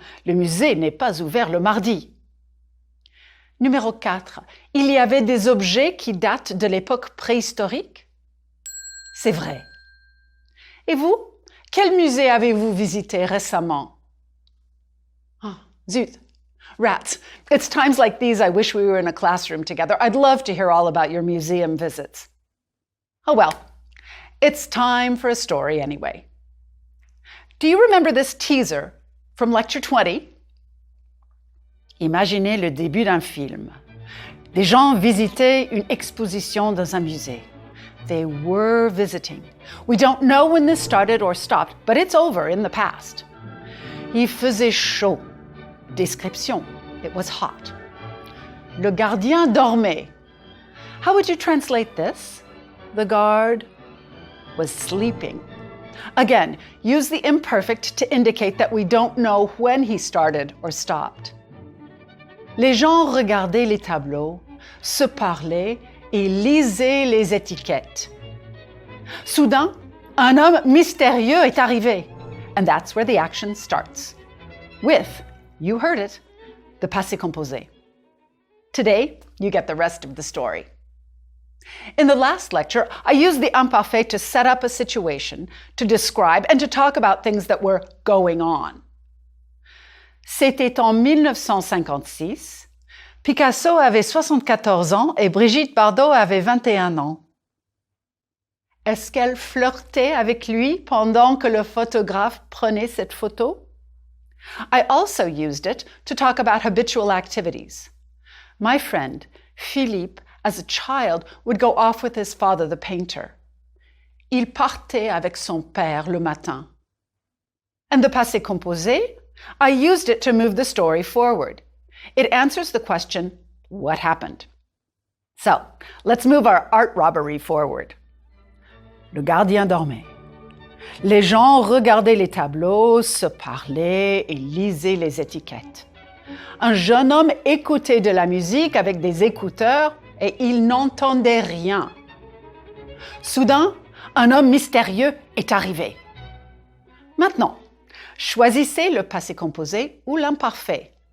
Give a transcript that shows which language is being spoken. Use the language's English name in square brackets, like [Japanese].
[French] Le musée n'est pas ouvert le mardi. Numéro 4. Il y avait des objets qui datent de l'époque préhistorique? C'est vrai. Et vous? Quel musée avez-vous visité récemment? Oh, zut. Rats. [English] It's times like these I wish we were in a classroom together. I'd love to hear all about your museum visits. Oh well, it's time for a story anyway. Do you remember this teaser from Lecture 20? [French] Imaginez le début d'un film. Des gens visitaient une exposition dans un musée. [English] They were visiting. We don't know when this started or stopped, but it's over in the past. [French] Il faisait chaud. Description. [English] It was hot. [French] Le gardien dormait. [English] How would you translate this? The guard was sleeping. Again, use the imperfect to indicate that we don't know when he started or stopped. [French] Les gens regardaient les tableaux, se parlaient et lisaient les étiquettes. Soudain, un homme mystérieux est arrivé. [English] And that's where the action starts. With, you heard it, the passé composé. Today, you get the rest of the story. In the last lecture, I used the imparfait to set up a situation, to describe, and to talk about things that were going on. [French] C'était en 1956. Picasso avait 74 ans et Brigitte Bardot avait 21 ans. Est-ce qu'elle flirtait avec lui pendant que le photographe prenait cette photo? [English] I also used it to talk about habitual activities. My friend, Philippe, as a child, would go off with his father, the painter. [French] Il partait avec son père le matin. [English] And the passé composé? I used it to move the story forward. It answers the question, what happened? So, let's move our art robbery forward. [French] Le gardien dormait. Les gens regardaient les tableaux, se parlaient et lisaient les étiquettes. Un jeune homme écoutait de la musique avec des écouteurs et il n'entendait rien. Soudain, un homme mystérieux est arrivé. Maintenant, choisissez le passé composé ou l'imparfait.